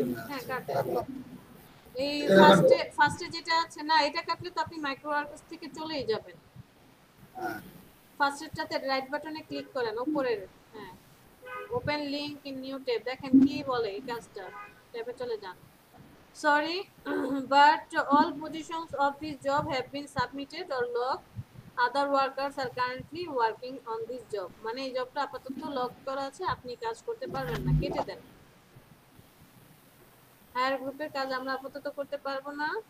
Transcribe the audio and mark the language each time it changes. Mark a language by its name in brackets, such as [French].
[Bangla] হ্যাঁ কাটেন। এই ফার্স্টে যেটা আছে না, এটা কাটলে তো আপনি মাইক্রো ওয়ার্কার্স থেকে চলেই যাবেন। ফার্স্টেরটাতে রাইট বাটনে ক্লিক করেন উপরের, হ্যাঁ open link in new tab. দেখেন কি বলে এই কাজটা, ট্যাবে চলে যান। [English] Sorry, but all positions of this job have been submitted or locked. Other workers are currently working on this job. [Bangla] মানে এই জবটা আপাতত লক করা আছে, আপনি কাজ করতে পারবেন না, কেটে দেন। হায়ার গ্রুপের কাজ আমরা আপাতত করতে পারবো না।